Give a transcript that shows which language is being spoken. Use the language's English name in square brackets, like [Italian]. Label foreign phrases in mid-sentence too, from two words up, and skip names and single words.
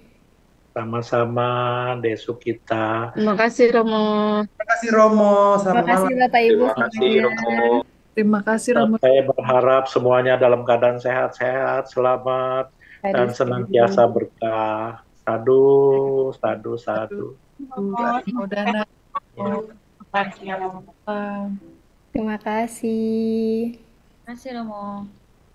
[Indonesian] Sama-sama Desu kita. Terima kasih Romo. Terima kasih Romo. Terima kasih Bapak Ibu. Terima kasih Romo. Terima kasih Romo. Saya berharap semuanya dalam keadaan sehat-sehat, selamat, dan senantiasa berkah. [Pali] Sadu, sadu, sadu. [Indonesian] Udana. Terima kasih. Terima kasih Romo.